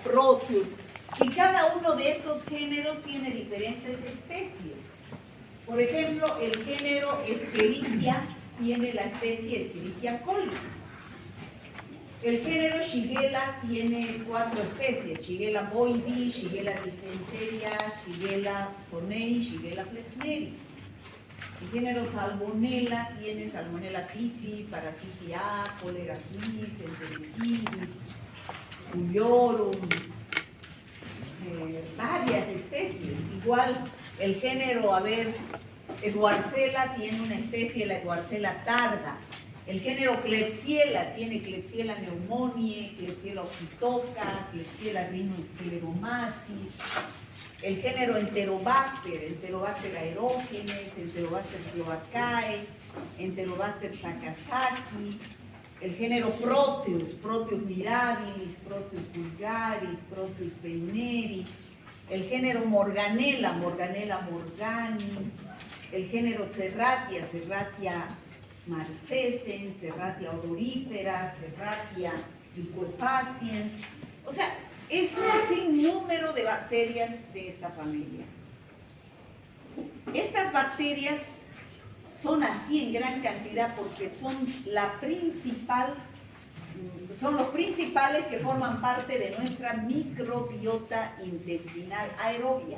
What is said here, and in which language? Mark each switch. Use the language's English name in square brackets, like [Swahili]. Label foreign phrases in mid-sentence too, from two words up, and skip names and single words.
[Spanish] Proteus. Y cada uno de estos géneros tiene diferentes especies. Por ejemplo, el género Escherichia tiene la especie Escherichia coli. El género Shigella tiene 4 especies: Shigella boydii, Shigella dysenteria, Shigella sonei, Shigella flexneri. El género Salmonella tiene Salmonella typhi, Paratitis A, Cholera suis, Enterovirus, Culiorum, varias especies. Igual el género, Edwardsella tiene una especie, la Edwardsella tarda. El género Klebsiella tiene Klebsiella pneumoniae, Klebsiella oxytoca, Klebsiella rhinoscleromatis. El género Enterobacter aerogenes, Enterobacter cloacae, Enterobacter sakazaki. El género Proteus mirabilis, Proteus vulgaris, Proteus peineri. El género Morganella morgani. El género Serratia marcescens, Serratia odorífera, Serratia liquefaciens. O sea, es un sinnúmero de bacterias de esta familia. Estas bacterias son así en gran cantidad porque son los principales que forman parte de nuestra microbiota intestinal aerobia.